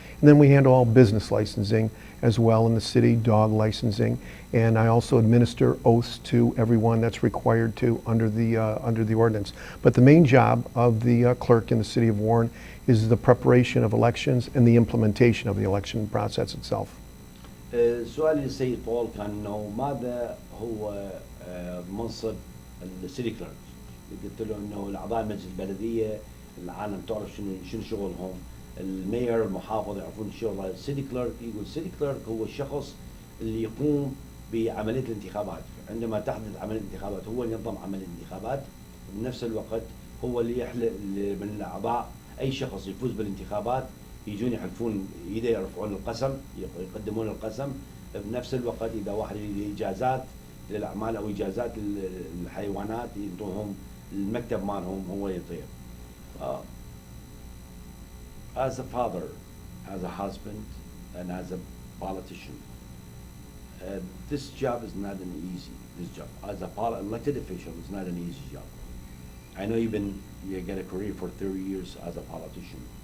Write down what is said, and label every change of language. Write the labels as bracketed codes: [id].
[en] And then we handle all business licensing as well in the city, dog licensing, and I also administer oaths to everyone that's required to under the ordinance. But the main job of the clerk in the city of Warren is the preparation of elections and the implementation of the election process itself. [ar] سؤالي للسيد بول كان انه ماذا هو منصب السيتي كليرك؟ قلت له انه الاعضاء مجلس البلديه العالم تعرف شنو شغلهم، المير المحافظ يعرفون شغل السيتي كليرك. يقول السيتي كليرك هو الشخص اللي يقوم بعمليه الانتخابات. عندما تحدث عمليه الانتخابات هو اللي ينظم عمليه الانتخابات، بنفس الوقت هو اللي يحلق من الاعضاء اي شخص يفوز بالانتخابات يجون يحلفون ايده، يرفعون القسم، يقدمون القسم. بنفس الوقت اذا واحد يريد اجازات للاعمال او اجازات للحيوانات ينطوهم المكتب مالهم هو يطير. [en] As a father, as a husband, and as a politician, this job is not an easy. This job as a elected official is not an easy job. I know you got a career for 30 years as a politician.